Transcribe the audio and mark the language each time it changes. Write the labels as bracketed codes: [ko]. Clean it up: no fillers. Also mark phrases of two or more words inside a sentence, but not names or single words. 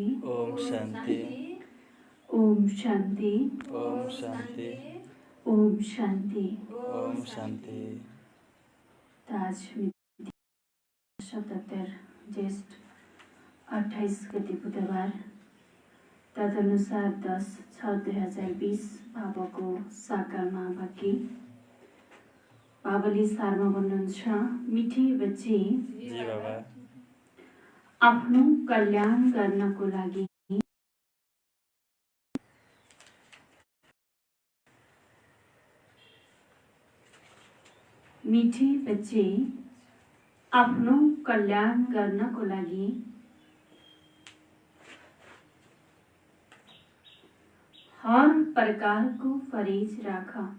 [ne] ओम शांति, ओम शांति, ओम शांति, ओम शांति। ओम ओम शांति। आज 77 ज्येष्ठ 28 गति बुधबार तदनुसार 10/6/2020 बाबाको साकारमा भक्ति बाबाले सारमा भन्नुहुन्छ, [hi] मिठी बच्चे [ne] जी बाबा। आफ्नो कल्याण गर्नको लागि [hi] मिठी बच्चे [ne] आफ्नो कल्याण गर्नको लागि हर प्रकारको परहेज राख।